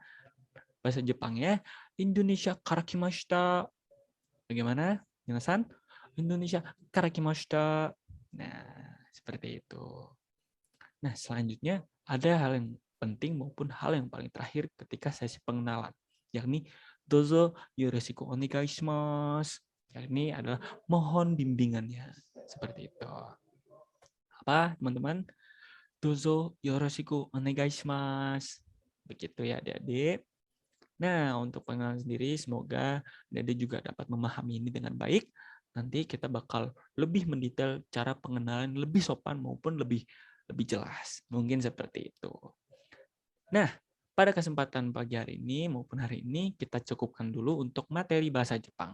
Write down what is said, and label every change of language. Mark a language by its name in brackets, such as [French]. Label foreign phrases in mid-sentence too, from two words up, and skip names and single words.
[Indonesian] Bahasa Jepangnya [Japanese] インドネシアから来ました. [Indonesian] Bagaimana? Minasan? [Japanese] インドネシアから来ました. [Indonesian] Nah, seperti itu. Nah, selanjutnya ada hal yang penting maupun hal yang paling terakhir ketika sesi pengenalan, yakni [Japanese] どうぞよろしくお願いします, [Indonesian] yakni adalah mohon bimbingannya. Seperti itu. Apa, teman-teman? [Japanese] どうぞよろしくお願いします. [Indonesian] Begitu ya, adik-adik. Nah, untuk pengenalan sendiri, semoga adik-adik juga dapat memahami ini dengan baik. Nanti kita bakal lebih mendetail cara pengenalan lebih sopan maupun lebih jelas. Mungkin seperti itu. Nah, pada kesempatan pagi hari ini maupun hari ini kita cukupkan dulu untuk materi bahasa Jepang.